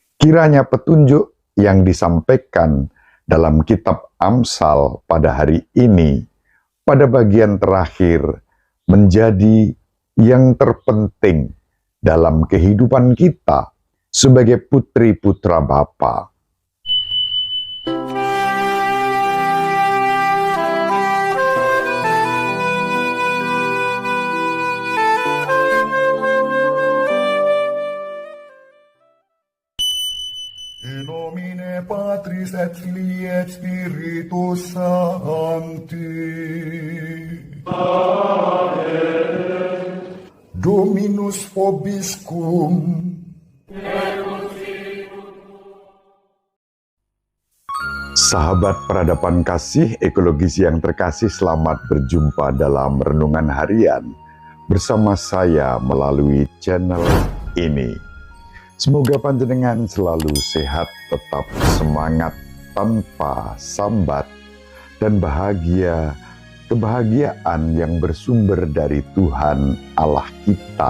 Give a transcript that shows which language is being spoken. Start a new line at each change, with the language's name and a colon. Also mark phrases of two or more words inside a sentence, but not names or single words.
Indonesian: Kiranya petunjuk yang disampaikan dalam kitab Amsal pada hari ini, pada bagian terakhir, menjadi yang terpenting dalam kehidupan kita sebagai putri-putra Bapa.
Latin: In nomine Patris et Filii et Spiritus Sancti. Amen. Dominus vobiscum.
Indonesian: Sahabat peradaban kasih ekologis yang terkasih, selamat berjumpa dalam renungan harian bersama saya melalui channel ini. Semoga panjenengan selalu sehat, tetap semangat tanpa sambat, dan bahagia, kebahagiaan yang bersumber dari Tuhan Allah kita.